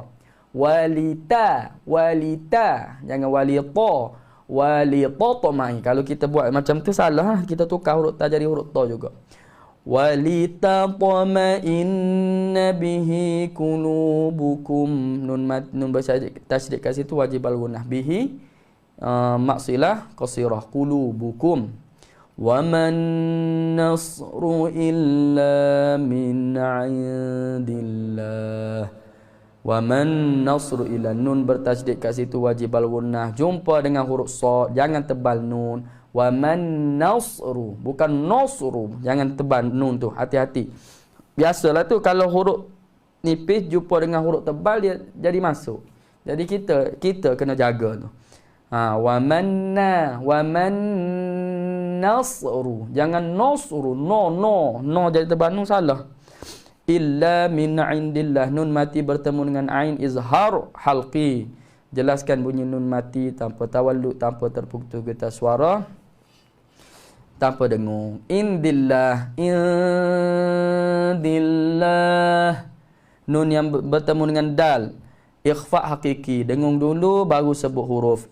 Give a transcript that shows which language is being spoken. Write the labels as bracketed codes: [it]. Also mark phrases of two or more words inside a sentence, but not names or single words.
[ar] Walita, jangan walitatma'in. [ms] Kalau kita buat macam tu salah, kita tukar huruf ta jadi huruf ta juga. [ar] ولتطمئن به قلوبكم. [ms] Nun tasydid kat situ wajib al-gunnah. [ar] به مد صلة قصيرة قلوبكم. وما النصر إلا من عند الله. وما النصر إلا, [ms] nun bertasydid kat situ wajib al-gunnah. Jumpa dengan huruf sad, jangan tebal nun. [ar] وما النصر, [ms] bukan nasru. Jangan tebal nun tu, hati-hati. Biasalah tu kalau huruf nipis jumpa dengan huruf tebal dia jadi masuk. Jadi kita kena jaga tu. [ar] وما النصر, [ms] jangan nasru, no jadi tebal nun salah. [ar] إلا من عند الله, [ms] nun mati bertemu dengan ain izhar halqi. Jelaskan bunyi nun mati tanpa tawallud, tanpa terputus getah suara, tanpa dengung. Indillah, nun yang bertemu dengan dal ikhfa hakiki, dengung dulu baru sebut huruf.